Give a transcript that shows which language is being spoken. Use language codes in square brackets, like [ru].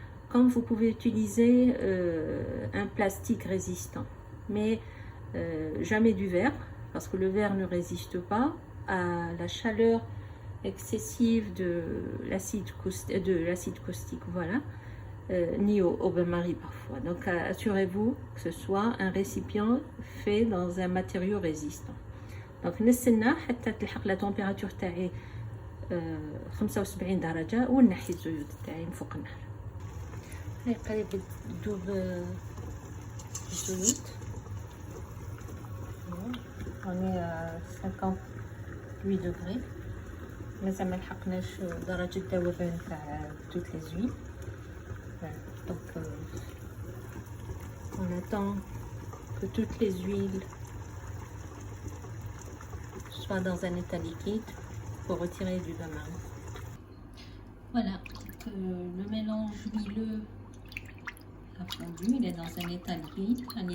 [fr] Comme vous pouvez utiliser un plastique résistant, mais jamais du verre parce que le verre ne résiste pas à la chaleur excessive de l'acide caustique, voilà, ni au bain-marie parfois. Donc assurez-vous que ce soit un récipient fait dans un matériau résistant. [ar] Donc نستنى حتى تلحق [fr] la température [ar] تاعي 75 درجة ونحي الزيوت تاعي من فوق النار. هاي قريب تذوب الزيوت. راني 58 degrés. مازال ما لحقناش درجة الذوبان تاع [fr] toutes les huiles. Donc on attend que toutes les huiles soit dans un état liquide pour retirer du bain marie. Voilà, le mélange huileux a fondu, il est dans un état liquide.